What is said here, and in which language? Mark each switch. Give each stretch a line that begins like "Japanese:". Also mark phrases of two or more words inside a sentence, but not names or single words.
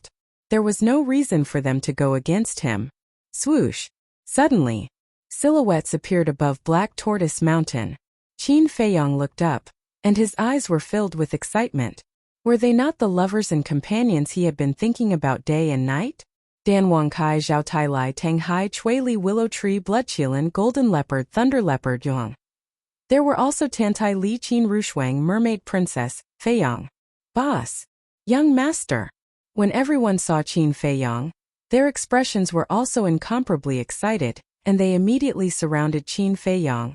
English: There was no reason for them to go against him. Swoosh! Suddenly, silhouettes appeared above Black Tortoise Mountain. Qin Feiyang looked up, and his eyes were filled with excitement. Were they not the lovers and companions he had been thinking about day and night? Dan Wang Kai, Zhao Tai Lai, Tang Hai, Chui Li, Willow Tree, Bloodchilin, Golden Leopard, Thunder Leopard, Yuang. There were also Tantai Li, Qin Rushuang, Mermaid Princess, Feiyang. Boss. Young Master. When everyone saw Qin Feiyang, their expressions were also incomparably excited, and they immediately surrounded Qin Feiyang.